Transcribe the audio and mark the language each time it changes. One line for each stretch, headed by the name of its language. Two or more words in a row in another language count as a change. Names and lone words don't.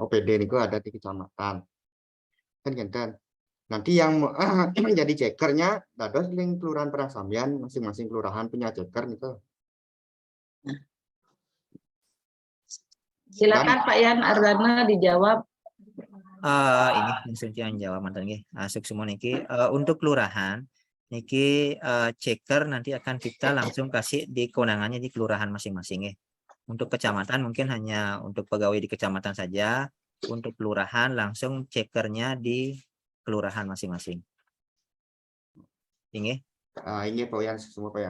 Indonesian: OPD ini ada di kecamatan kan kan. Nanti yang jadi cekernya
Balinese: dados ning
Indonesian: Kelurahan Padang Sambian, masing-masing kelurahan punya ceker gitu. Silakan Pak Yan Ardana dijawab. Ini yang jawab mantan nggih. Semua niki untuk kelurahan niki ceker nanti akan kita langsung kasih di kewenangannya di kelurahan masing-masing ya. Untuk kecamatan mungkin hanya untuk pegawai di kecamatan saja. Untuk kelurahan langsung cekernya di kelurahan masing-masing. Ini Pak Yan, semua Pak Yan.